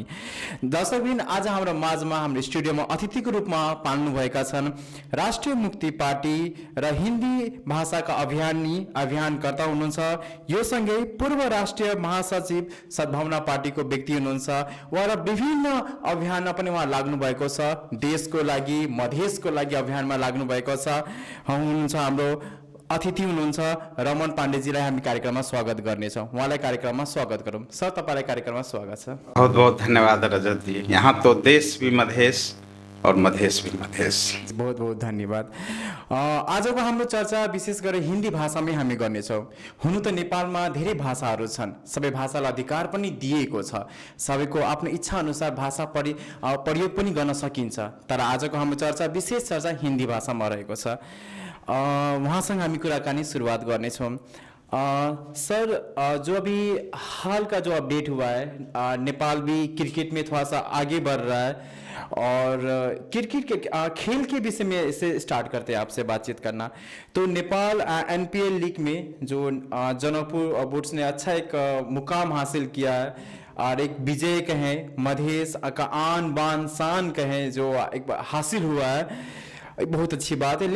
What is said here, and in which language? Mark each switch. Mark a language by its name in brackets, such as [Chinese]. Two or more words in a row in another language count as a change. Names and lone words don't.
[Nepali] दर्शकबिन, आज हाम्रो माझमा हाम्रो स्टुडियोमा अतिथिको रूपमा पाल्नुभएका छन् राष्ट्रिय मुक्ति पार्टी र हिन्दी भाषाका अभियानकर्ता हुनुहुन्छ, यो सँगै पूर्व राष्ट्रिय महासचिव सद्भावना पार्टीको व्यक्ति हुनुहुन्छ। उहाँ विभिन्न अभियानमा पनि उहाँ लाग्नु भएको छ, देशको लागि मधेसको लागि अभियानमा लाग्नु भएको छ। हुनुहुन्छ हाम्रो अतिथि हुनुहुन्छ रमन पाण्डेजीलाई हामी कार्यक्रममा स्वागत गर्नेछौँ। उहाँलाई कार्यक्रममा स्वागत गरौँ। सर, तपाईँलाई कार्यक्रममा स्वागत छ। [Hindi] बहुत बहुत धन्यवाद रजत जी। यहाँ तो देश भी मधेस और मधेस भी मधेस। बहुत बहुत धन्यवाद। [Nepali] आजको हाम्रो चर्चा विशेष गरी हिन्दी भाषामै हामी गर्नेछौँ। हुनु त नेपालमा धेरै भाषाहरू छन्, सबै भाषालाई अधिकार पनि दिएको छ, सबैको आफ्नो इच्छा अनुसार भाषा प्रयोग पनि गर्न सकिन्छ। तर आजको हाम्रो चर्चा विशेष चर्चा हिन्दी भाषामा रहेको छ। वहाँसँग हामी कुराकानी शुरुआत करनेछौँ। [Hindi] सर, जो अभी हाल का जो अपडेट हुआ है, नेपाल भी क्रिकेट में थोड़ा सा आगे बढ़ रहा है और क्रिकेट के खेल के विषय में से स्टार्ट करते हैं आपसे बातचीत करना। तो नेपाल एनपीएल लीग में जो जनकपुर बुल्स ने अच्छा एक मुकाम हासिल किया है और एक विजय कहें, मधेश का आन बान शान कहें जो एक हासिल हुआ है, बहुत अच्छी बात है।